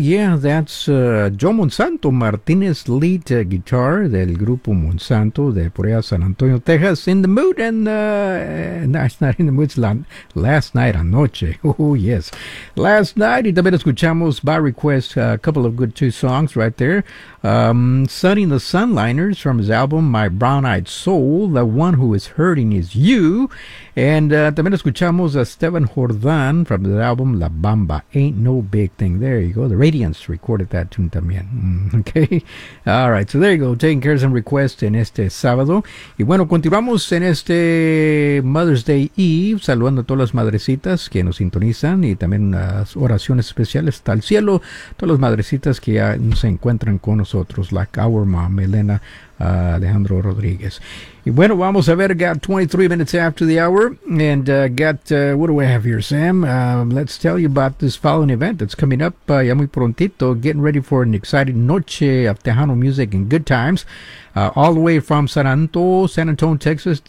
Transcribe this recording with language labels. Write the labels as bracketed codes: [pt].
[en] Yeah, that's Joe Monsanto, Martinez lead guitar [es] del grupo [en] Monsanto de Porea, San Antonio, Texas, in the mood, and that's not in the mood, it's last night, anoche. Oh, yes. Last night, [es] y también escuchamos [en] by request a couple of good two songs right there. Sonny and the Sunliners from his album My Brown Eyed Soul, The One Who Is Hurting Is You. And [es] también escuchamos a [en] Esteban Jordan from the album La Bamba, Ain't No Big Thing. There you go. The Radiance recorded that tune también. Okay. All right. So there you go. Taking care of some requests [es] en este sábado. Y bueno, continuamos en este Mother's Day Eve, saludando a todas las madrecitas que nos sintonizan y también las oraciones especiales hasta el cielo. Todas las madrecitas que ya se encuentran con nosotros, [en] like our mom, [es] Elena Alejandro Rodriguez. Y bueno, vamos a ver, [en] got 23 minutes after the hour, and what do we have here, Sam? Let's tell you about this following event that's coming up [es] ya muy prontito, [en] getting ready for an exciting noche of Tejano music and good times, all the way from San Antonio, Texas.